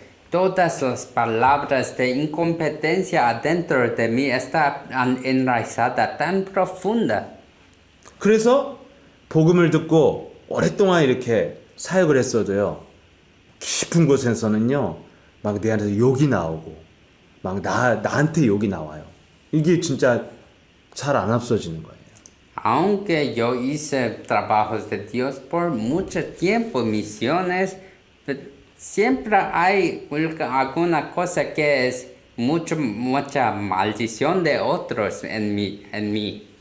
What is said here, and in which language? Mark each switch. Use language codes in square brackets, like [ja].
[es] Todas las palabras de incompetencia adentro de mí está enraizada tan profunda. [ko] 그래서 복음을 듣고 오랫동안 이렇게 사역을 했어도요. 깊은 곳에서는요. 막 내 안에서 욕이 나오고 막 나한테 욕이 나와요. 이게 진짜 잘 안 없어지는 거예요. [es] Aunque yo hice trabajos de Dios por mucho tiempo, misiones, siempre hay alguna cosa que es mucha maldición de otros en mí.